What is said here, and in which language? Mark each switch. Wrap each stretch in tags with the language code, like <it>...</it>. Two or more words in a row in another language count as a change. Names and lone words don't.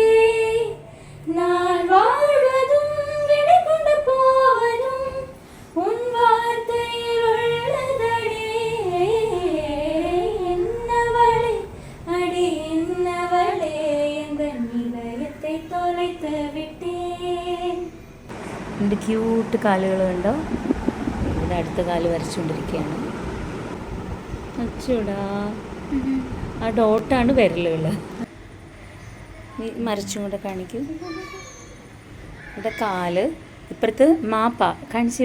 <ta>நான் வாழ்வதும் விடை கொண்டு போவதும் உன் வார்த்தையில் உள்ளதடே. என்னவளே அடி என்னவளே தொலைத்து വിട്ടേൻ.</ta> <ml>രണ്ട് ക്യൂട്ട് കാലുകൾ കണ്ടോ. ഇവിടെ അടുത്ത കാല് വരച്ചുകൊണ്ടിരിക്കുകയാണ്. അച്ചൂടാ, ആ ഡോട്ടാണ് വിരലുകൾ. മരച്ചും കൂടെ കാണിക്കും. ഇവിടെ കാല്, ഇപ്പുറത്ത് മാപ്പ കാണിച്ചേ.</ml>